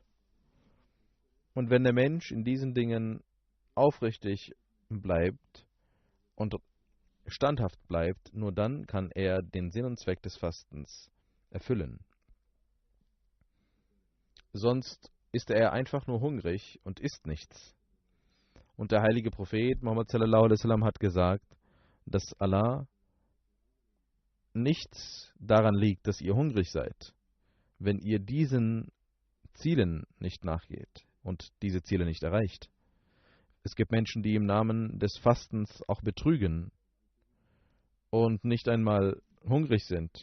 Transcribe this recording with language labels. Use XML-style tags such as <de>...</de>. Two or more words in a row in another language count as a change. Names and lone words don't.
<de>Und wenn der Mensch in diesen Dingen aufrichtig bleibt und standhaft bleibt, nur dann kann er den Sinn und Zweck des Fastens erfüllen. Sonst ist er einfach nur hungrig und isst nichts. Und der heilige Prophet Muhammad</de> <ar>صلى الله عليه وسلم</ar> <de>hat gesagt, dass Allah nichts daran liegt, dass ihr hungrig seid, wenn ihr diesen Zielen nicht nachgeht und diese Ziele nicht erreicht. Es gibt Menschen, die im Namen des Fastens auch betrügen und nicht einmal hungrig sind.</de>